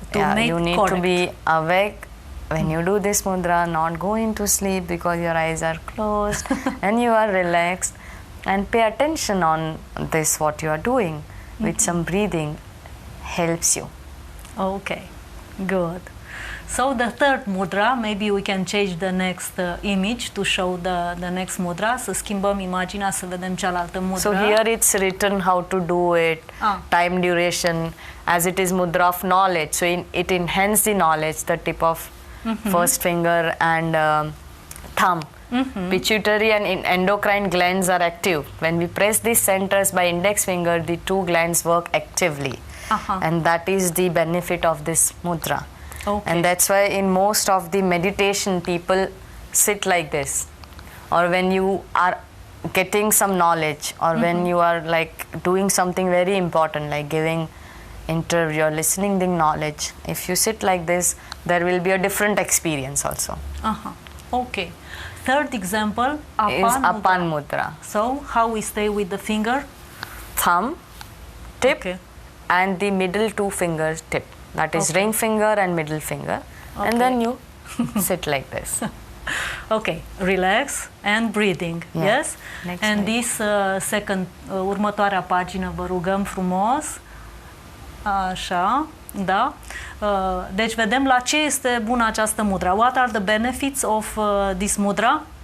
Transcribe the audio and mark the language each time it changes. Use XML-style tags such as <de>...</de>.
<en>you need to be awake when you do this mudra, not go into sleep because your eyes are closed and you are relaxed, and pay attention on this what you are doing with some breathing helps you. Okay, good. So the third mudra, maybe we can change the next image to show the next mudra.</en> <ro>Să schimbăm imaginea să vedem cealaltă mudra.</ro> <en>So here it's written how to do it, time duration, as it is mudra of knowledge. So it enhances the knowledge, the tip of first finger and thumb. Pituitary and endocrine glands are active. When we press these centers by index finger, the 2 glands work actively. And that is the benefit of this mudra. And that's why in most of the meditation people sit like this, or when you are getting some knowledge, or when you are like doing something very important like giving interview or listening the knowledge, if you sit like this there will be a different experience also. Okay. Third example is Apan Mudra. So how we stay with the finger? Thumb, tip and the middle 2 fingers tip. That is ring finger and middle finger. And then you sit like this. Okay, relax and breathing. Yes? Next and this second,</en> <ro>următoarea pagină, vă rugăm frumos. Așa, da. Deci vedem la ce este bună această mudra.</ro> <en>What are the benefits of this mudra?</en>